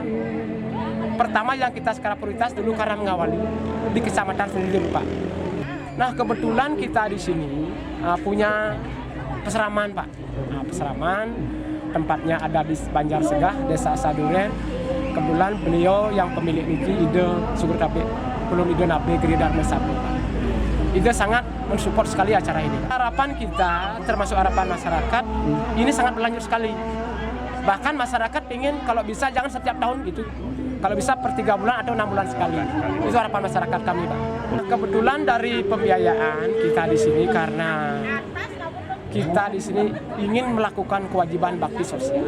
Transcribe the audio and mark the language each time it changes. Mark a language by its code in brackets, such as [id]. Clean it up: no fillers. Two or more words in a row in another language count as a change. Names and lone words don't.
[id] Pertama yang kita sekarang prioritas dulu karena mengawali di kecamatan sendiri Pak. Nah kebetulan kita di sini punya peseraman Pak. Nah, peseraman tempatnya ada di Banjar Segah, Desa Saduren. Kebetulan beliau yang pemilik niki Ide Sugur Tabe, belum Ide Nabe Griya Dharma Sabha. Ide sangat mensupport sekali acara ini. Harapan kita, termasuk harapan masyarakat, ini sangat berlanjut sekali. Bahkan masyarakat ingin kalau bisa jangan setiap tahun gitu. Kalau bisa per 3 bulan atau 6 bulan sekali. Itu harapan masyarakat kami Pak. Kebetulan dari pembiayaan kita di sini karena kita di sini ingin melakukan kewajiban bakti sosial.